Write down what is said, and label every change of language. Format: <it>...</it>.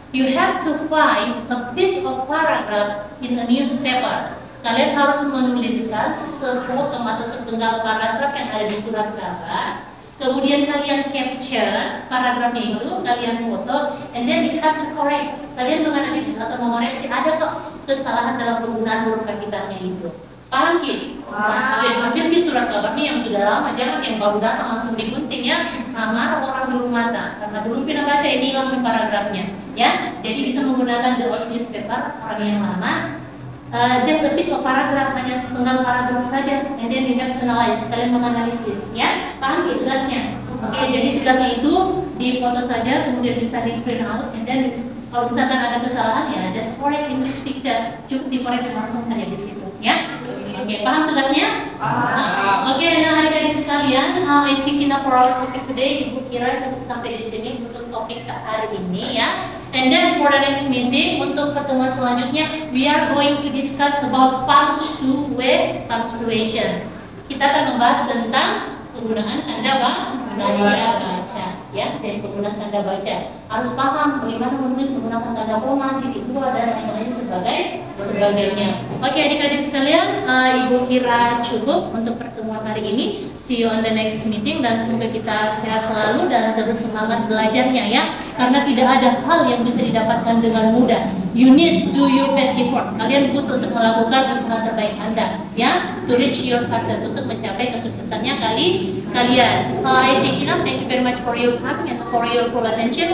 <en>You have to find a piece of paragraph in a newspaper.</en> <id>Kalian harus menuliskan sepotong atau sepenggal paragraf yang ada di surat kabar. Kemudian kalian capture paragrafnya itu, kalian foto,</id> <en>and then you have to correct.</en> <id>Kalian menganalisis atau mengoreksi ada kok kesalahan dalam penggunaan huruf kapitalnya itu. Paham Ki? Kalian ambil di surat kabarnya yang sudah lama, jangan yang baru datang langsung digunting ya. Marah orang dulu mata, karena dulu pernah baca ini hilang paragrafnya. Ya, jadi bisa menggunakan</id> <en>the old newspaper</en> <id>orang yang lama.</id> <en>Just a piece of paragraph,</en> <id>hanya sepenggal paragraf saja,</id> <en>and then you have to analyze.</en> <id>Kalian menganalisis, ya, paham ya tugasnya? Oke, jadi tugasnya itu difoto saja, kemudian bisa di print out, and then kalau misalkan ada kesalahan ya,</id> <en>just correct in this picture,</en> <id>cukup dikoreksi langsung saja di situ, ya. Oke, paham tugasnya? Oke, nah adik-adik sekalian,</id> <en>I think enough for our topic today.</en> <id>Ibu kira cukup sampai di sini untuk topik hari ini ya.</id> <en>And then for the next meeting,</en> <id>untuk pertemuan selanjutnya,</id> <en>we are going to discuss about punctuation.</en> <id>Kita akan membahas tentang penggunaan tanda baca, ya, dari penggunaan tanda baca. Harus paham bagaimana menulis menggunakan tanda koma, titik dua, dan lain-lain sebagainya. Oke, adik-adik sekalian, ibu kira cukup untuk pertemuan hari ini.</id> <en>See you on the next meeting,</en> <id>dan semoga kita sehat selalu dan terus semangat belajarnya ya. Karena tidak ada hal yang bisa didapatkan dengan mudah.</id> <en>You need do your best effort.</en> <id>Kalian butuh untuk melakukan usaha terbaik Anda ya,</id> <en>to reach your success,</en> <id>untuk mencapai kesuksesannya kalian.</id> <en>I think enough. Thank you very much for your time and for your full attention.</en>